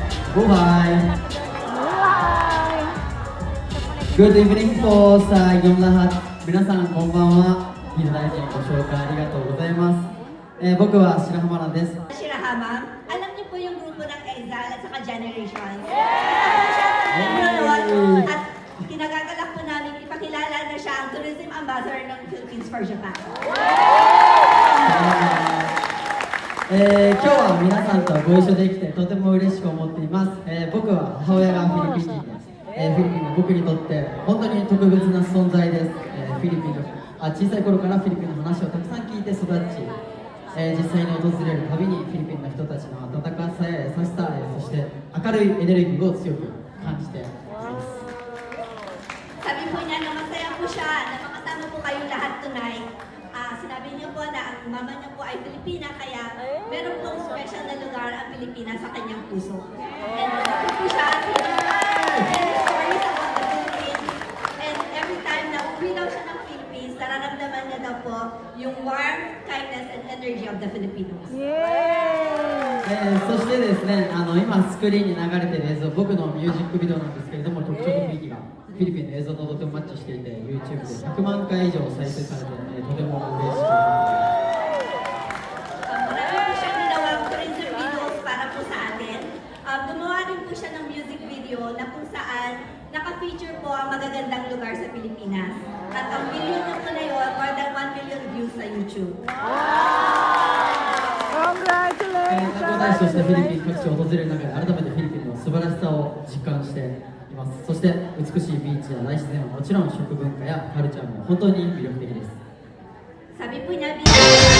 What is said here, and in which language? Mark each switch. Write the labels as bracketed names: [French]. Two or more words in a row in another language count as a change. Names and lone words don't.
[Filipino] Buhay! [English] Good evening [Filipino] po sa inyong lahat. [Japanese] 皆さん、こんばんは. Hinadaijinご紹介ありがとうございます。僕は白浜蘭です。 [Filipino] Shirahama, alam niyo po yung grupo ng Exile at saka Generations? At kinagagalak po namin ipakilala na siya ang [English] Tourism Ambassador [Filipino] ng [English] Philippines for Japan. [Japanese] 今日は皆さんとご一緒できてとても嬉しく思っています。僕は母親がフィリピン人です。フィリピンは僕にとって本当に特別な存在です。フィリピンの小さい頃からフィリピンの話をたくさん聞いて育ち、実際に訪れるたびにフィリピンの人たちの温かさや優しさ、そして明るいエネルギーを強く感じています。 [Filipino] Sabi po niya na masaya po siya na makasama po kayong lahat tonight. Sinabi niyo po na ang mama niya po ay Pilipina, kaya meron pong special na lugar ang Pilipinas sa kanyang puso. And ito po siya at [English] stories about the Philippines. And every time [Filipino] na uwi daw siya ng Philippines, nararamdaman niya daw po yung [English] warmth, kindness, and energy of the Filipinos. [Japanese] そしてですね、今スクリーンに流れている映像、僕のミュージックビデオなんですけれども、特徴と雰囲気がフィリピンの映像ととてもマッチしていて、YouTube で100万回以上再生されて、とても嬉しく思っています。 [Filipino] Marami po siyang ginawang [English] tourism videos [Filipino] para po sa atin. Gumawa rin po siya ng [English] music video [Filipino] na kung saan naka-feature po ang magagandang lugar sa Pilipinas. At ang video niya po na yun, [English] more than 1 million views sa YouTube. [Japanese] 観光大使としてフィリピン各地を訪れる中で改めてフィリピンの素晴らしさを実感しています。そして美しいビーチや大自然はもちろん食文化やカルチャーも本当に魅力的です。 [Filipino] Sabi po niya,